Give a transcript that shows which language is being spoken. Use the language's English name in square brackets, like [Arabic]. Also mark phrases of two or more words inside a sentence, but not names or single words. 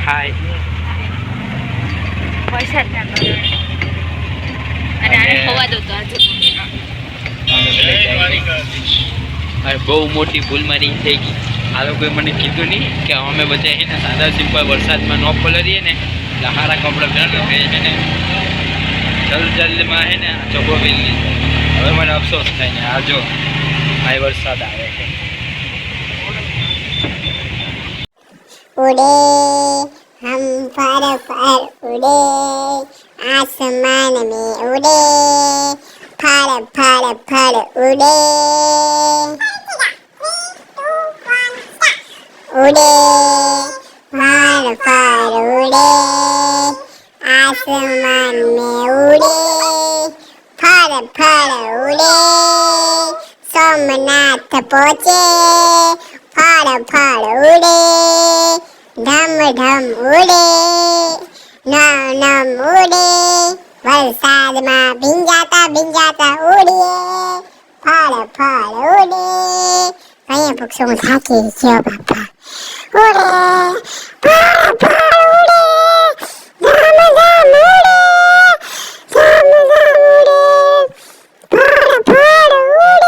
[Gujarati] હાય બહુ મોટી ભૂલ મારી થઈ ગઈ. આ લોકોએ મને કીધું નહીં કે અમે બધા છે ને સાદા સિમ્પલ વરસાદમાં ન પલરીએ ને એટલે સારા કપડાં પહેરવાનું છે ને જલ્દીમાં છે ને ચોખ્ખો પહેરી લીધો. હવે મને અફસોસ થાય ને આ જો આ વરસાદ આવે છે. [Hindi] उड़े हम फर फर उड़े आसमान में उड़े फर फर फर उड़े उड़े फर फर उड़े आसमान में उड़े फर फर उड़े सोमनाथ पहुँचे फर फर उड़े ढम ढम उड़े नम नम उड़े [Gujarati] વરસાદમાં ભીંજાતા ઉડીએ ફળ ફળ ઉડે. અહીંયા પક્ષો હું થાકી ગયો બાપા. ઉડે ફળ ફળ ઉડે ધમ ધમ ઉડે ધમ ધમ ઉડે ફળ ફળ ઉડે.